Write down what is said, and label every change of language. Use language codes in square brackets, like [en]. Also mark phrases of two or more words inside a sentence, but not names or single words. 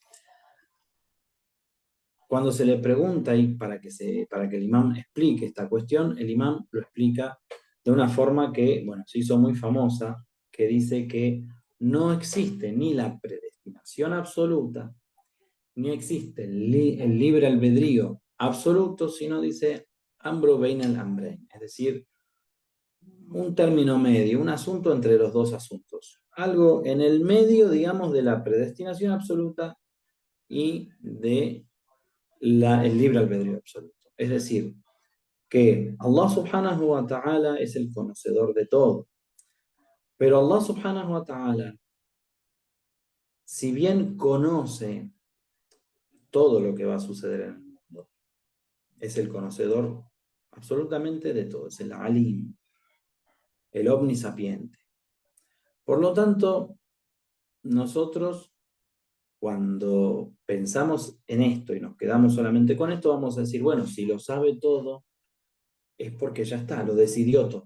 [es] cuando se le pregunta, y para que el imam explique esta cuestión, el imam lo explica de una forma que, bueno, se hizo muy famosa, que dice que no existe ni la predestinación absoluta, ni existe el libre albedrío absoluto, sino dice [ar] أمر بين الأمرين, [es] es decir, un término medio, un asunto entre los dos asuntos. Algo en el medio, digamos, de la predestinación absoluta y de el libre albedrío absoluto. Es decir, que [ar] الله سبحانه وتعالى [es] es el conocedor de todo. Pero [ar] الله سبحانه وتعالى, [es] si bien conoce todo lo que va a suceder en el mundo, es el conocedor absolutamente de todo, es el alim, el omnisapiente. Por lo tanto, nosotros cuando pensamos en esto y nos quedamos solamente con esto, vamos a decir, bueno, si lo sabe todo, es porque ya está, lo decidió todo.